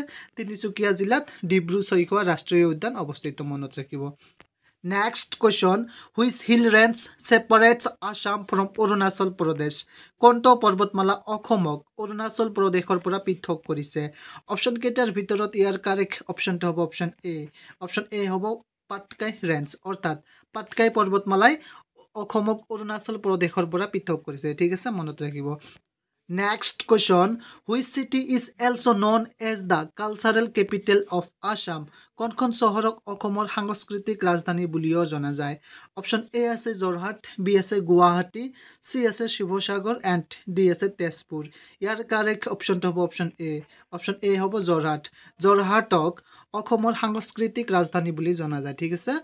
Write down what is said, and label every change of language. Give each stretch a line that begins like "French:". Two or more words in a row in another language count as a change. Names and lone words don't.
Assamese: তিনিচুকীয়া জিলাত ডিব্ৰু-চৈখোৱা ৰাষ্ট্ৰীয় উদ্যান অৱস্থিত, মনত ৰাখিব।
English: Next question, which hill range separates Assam from Arunachal Pradesh?
Assamese: কোনটো পৰ্বতমালা অসমক অৰুণাচল প্ৰদেশৰ পৰা পৃথক কৰিছে? অপশ্যন কেইটাৰ ভিতৰত ইয়াৰ কাৰেক্ট অপশ্যনটো হ'ব অপশ্যন এ। অপশ্যন এ হ'ব পাটকাই ৰেঞ্জ, অৰ্থাৎ পাটকাই পৰ্বতমালাই অসমক অৰুণাচল প্ৰদেশৰ পৰা পৃথক কৰিছে, ঠিক আছে, মনত ৰাখিব।
English: Next question, which city is also known as the cultural capital of Assam?
Assamese: কোনখন চহৰক অসমৰ সাংস্কৃতিক ৰাজধানী বুলিও জনা যায়? অপশ্যন এ আছে যোৰহাট, বি আছে গুৱাহাটী, চি আছে শিৱসাগৰ এণ্ড ডি আছে তেজপুৰ। ইয়াৰ কাৰেক্ট অপশ্যনটো হ'ব অপশ্যন এ। অপশ্যন এ হ'ব যোৰহাট। যোৰহাটক অসমৰ সাংস্কৃতিক ৰাজধানী বুলি জনা যায়, ঠিক আছে।